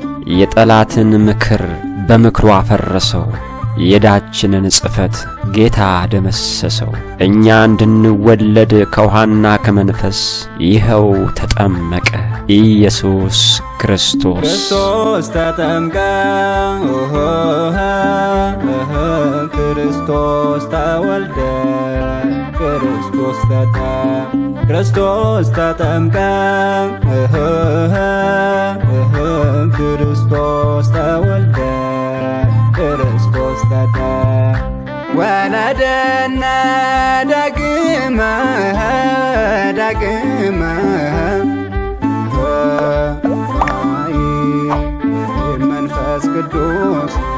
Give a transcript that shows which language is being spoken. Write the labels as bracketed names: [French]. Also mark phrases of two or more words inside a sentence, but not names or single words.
[Amharic] የጠላትን ምክር በምክሩ አፈረሰው። የዕዳችንን ጽሕፈት ጌታ ደመሰሰው። እኛ እንድንወለድ ከውሃና ከመንፈስ ይኸው ተጠመቀ ኢየሱስ ክርስቶስ። [Geez] ክርስቶስ ተጠምቀ ክርስቶስ ተወልደ ክርስቶስ ተጠምቀ ክርስቶስ ተወልደ ክርስቶስ ወለደነ ዳግመ መንፈስ ቅዱስ